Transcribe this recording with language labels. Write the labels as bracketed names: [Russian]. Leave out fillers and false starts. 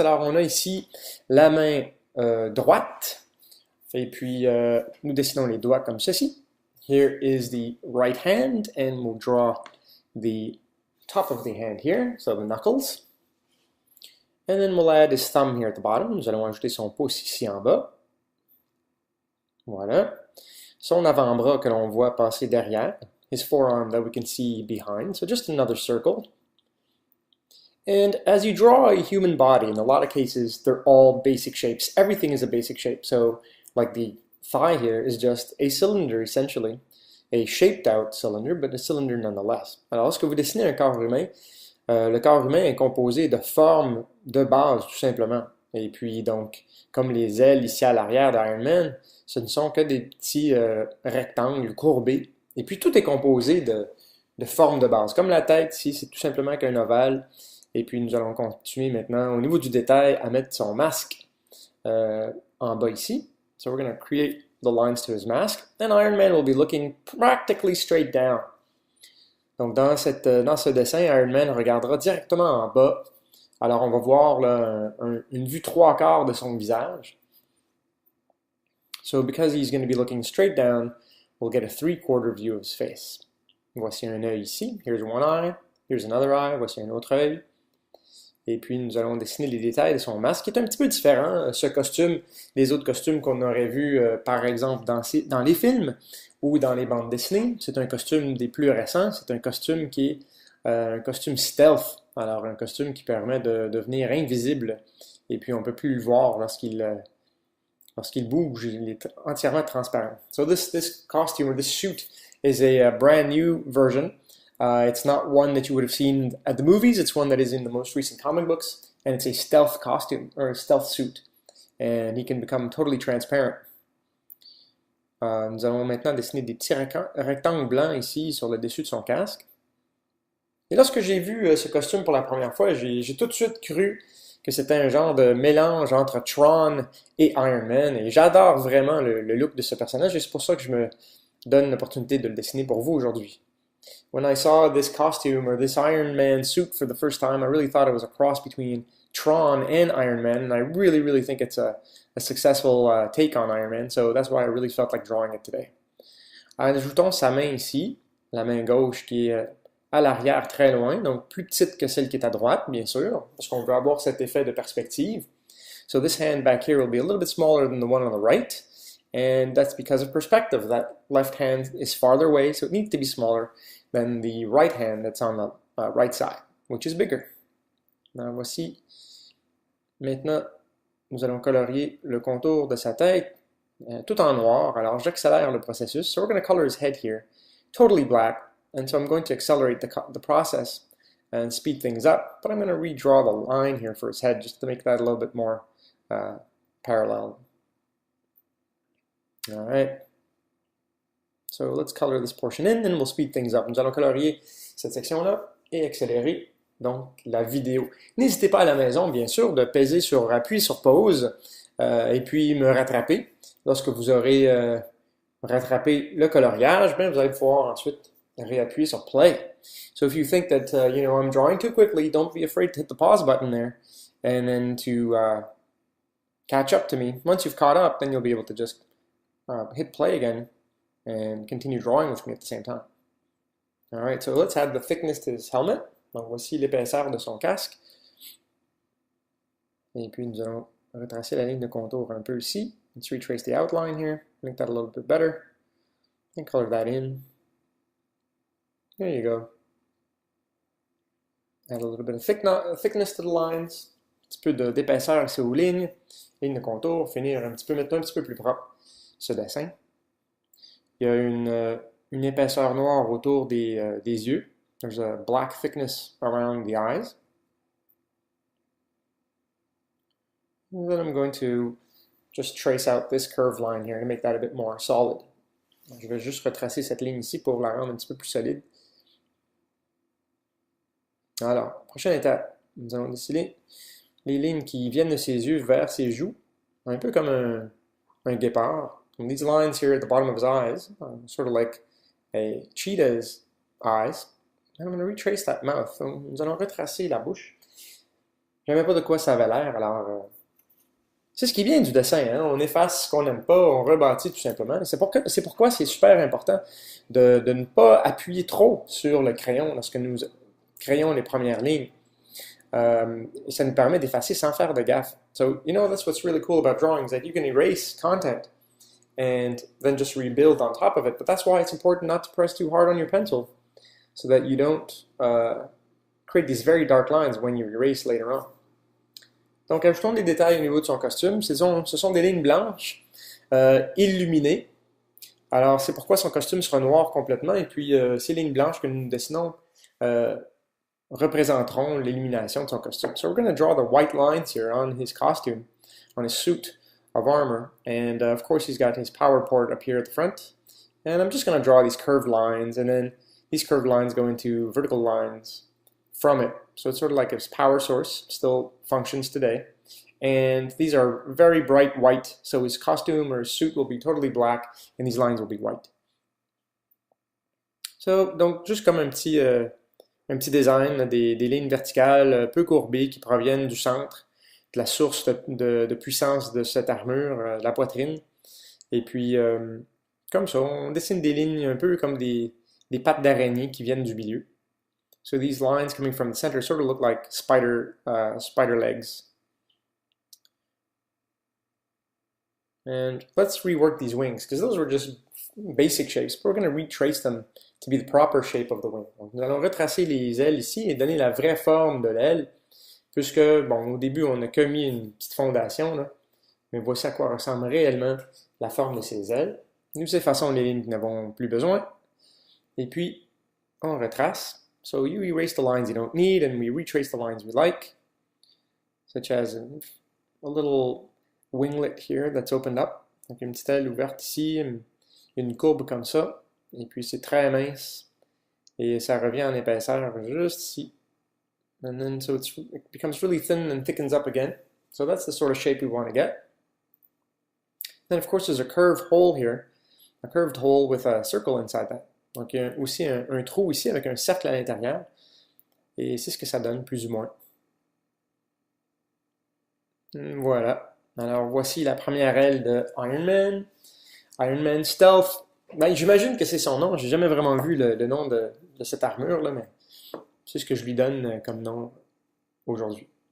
[French] Alors, on a ici la main droite, et puis nous dessinons les doigts comme ceci. [English] Here is the right hand, and we'll draw the top of the hand here, so the knuckles. And then we'll add his thumb here at the bottom. [French] Nous allons ajouter son pouce ici en bas. Voilà. Son avant-bras que l'on voit passer derrière. [English] His forearm that we can see behind. So just another circle. And as you draw a human body, in a lot of cases, they're all basic shapes. Everything is a basic shape. So like the thigh here is just a cylinder, essentially. A shaped out cylinder, but a cylinder nonetheless. [French] Alors, lorsque vous dessinez un corps humain, le corps humain est composé de formes de base, tout simplement. Et puis, donc, comme les ailes ici à l'arrière d'Iron Man, ce ne sont que des petits rectangles courbés. Et puis, tout est composé de formes de base. Comme la tête ici, c'est tout simplement qu'un ovale. Et puis, nous allons continuer maintenant, au niveau du détail, à mettre son masque en bas ici. [English] So we're going to create the lines to his mask. And Iron Man will be looking practically straight down. [French] Donc, dans ce dessin, Iron Man regardera directement en bas. Alors, on va voir là, une vue trois quarts de son visage. [English] So, because he's going to be looking straight down, we'll get a three-quarter view of his face. [French] Voici un œil ici. [English] Here's one eye. Here's another eye. [French] Voici un autre œil. Et puis, nous allons dessiner les détails de son masque, qui est un petit peu différent, ce costume, des autres costumes qu'on aurait vus, par exemple, dans les films ou dans les bandes dessinées. C'est un costume des plus récents. C'est un costume qui est un costume stealth. Alors, un costume qui permet de devenir invisible. Et puis, on ne peut plus le voir lorsqu'il bouge. Il est entièrement transparent. [English] So this costume, or this suit, is a brand new version. It's not one that you would have seen at the movies. It's one that is in the most recent comic books, and it's a stealth costume, or a stealth suit. And he can become totally transparent. [French] Nous allons maintenant dessiner des petits rectangles blancs ici sur le dessus de son casque. Et lorsque j'ai vu ce costume pour la première fois, j'ai tout de suite cru que c'était un genre de mélange entre Tron et Iron Man. Et j'adore vraiment le look de ce personnage, et c'est pour ça que je me donne l'opportunité de le dessiner pour vous aujourd'hui. [English] When I saw this costume, or this Iron Man suit for the first time, I really thought it was a cross between Tron and Iron Man, and I really, really think it's a successful take on Iron Man, so that's why I really felt like drawing it today. [French] Ajoutons sa main ici, la main gauche qui est à l'arrière très loin, donc plus petite que celle qui est à droite, bien sûr, parce qu'on veut avoir cet effet de perspective. [English] So this hand back here will be a little bit smaller than the one on the right, and that's because of perspective. That left hand is farther away, so it needs to be smaller than the right hand that's on the right side, which is bigger. [French] Alors, voici. Maintenant, nous allons colorier le contour de sa tête tout en noir. Alors, j'accélère le processus. [English] So we're going to color his head here, totally black. And so I'm going to accelerate the process and speed things up. But I'm going to redraw the line here for his head just to make that a little bit more parallel. All right. So let's color this portion in, and we'll speed things up. [French] Nous allons colorier cette section-là et accélérer donc la vidéo. N'hésitez pas à la maison, bien sûr, de peser sur appui, sur pause, et puis me rattraper. Lorsque vous aurez rattrapé le coloriage, bien, vous allez pouvoir ensuite réappuyer sur play. [English] So if you think that I'm drawing too quickly, don't be afraid to hit the pause button there, and then to catch up to me. Once you've caught up, then you'll be able to just hit play again and continue drawing with me at the same time. All right, so let's add the thickness to his helmet. [French] Donc voici l'épaisseur de son casque. Et puis nous allons retracer la ligne de contour un peu ici. [English] Let's retrace the outline here, make that a little bit better, and color that in. There you go. Add a little bit of thickness to the lines. [French] Un petit peu d'épaisseur ici aux lignes de contour. Finir maintenant un petit peu plus propre ce dessin. Il y a une épaisseur noire autour des yeux. [English] There's a black thickness around the eyes. And then I'm going to just trace out this curved line here to make that a bit more solid. [French] Je vais juste retracer cette ligne ici pour la rendre un petit peu plus solide. Alors, prochaine étape, nous allons dessiner les lignes qui viennent de ses yeux vers ses joues, un peu comme un guépard. [English] And these lines here at the bottom of his eyes, sort of like a cheetah's eyes, I'm going to retrace that mouth. [French] Donc, nous allons retracer la bouche. Je ne savais pas de quoi ça avait l'air, alors c'est ce qui vient du dessin, hein? On efface ce qu'on n'aime pas, on rebâtit tout simplement. C'est pourquoi c'est super important de ne pas appuyer trop sur le crayon lorsque nous créons les premières lignes. Et ça nous permet d'effacer sans faire de gaffe. [English] So, you know, that's what's really cool about drawing, is that you can erase content and then just rebuild on top of it. But that's why it's important not to press too hard on your pencil, so that you don't create these very dark lines when you erase later on. [French] Donc, ajoutons des détails au niveau de son costume. Ce sont des lignes blanches illuminées. Alors, c'est pourquoi son costume sera noir complètement. Et puis, ces lignes blanches que nous dessinons représenteront l'illumination de son costume. [English] So we're going to draw the white lines here on his costume, on his suit of armor. And of course, he's got his power port up here at the front. And I'm just going to draw these curved lines. And then these curved lines go into vertical lines from it. So it's sort of like his power source, still functions today. And these are very bright white, so his costume or his suit will be totally black, and these lines will be white. [French] So, donc, juste comme un petit design, des lignes verticales peu courbées qui proviennent du centre, de la source de puissance de cette armure, la poitrine. Et puis, comme ça, on dessine des lignes un peu comme des pattes d'araignée qui viennent du milieu. [English] So these lines coming from the center sort of look like spider legs. And let's rework these wings, because those were just basic shapes. But we're going to retrace them to be the proper shape of the wing. [French] Donc, nous allons retracer les ailes ici et donner la vraie forme de l'aile, puisque, bon, au début, on n'a que mis une petite fondation, là, mais voici à quoi ressemble réellement la forme de ces ailes. Nous effaçons les lignes qui n'avons plus besoin, et puis on retrace. [English] So you erase the lines you don't need, and we retrace the lines we like, such as a little winglet here that's opened up. [French] Donc une petite aile ouverte ici, une courbe comme ça, et puis c'est très mince, et ça revient en épaisseur juste ici. [English] And then so it becomes really thin and thickens up again. So that's the sort of shape we want to get. Then of course there's a curved hole here, a curved hole with a circle inside that. [French] Donc, il y a aussi un trou ici avec un cercle à l'intérieur. Et c'est ce que ça donne, plus ou moins. Voilà. Alors, voici la première aile de Iron Man. Iron Man Stealth. Ben, j'imagine que c'est son nom. J'ai jamais vraiment vu le nom de cette armure, là, mais c'est ce que je lui donne comme nom aujourd'hui.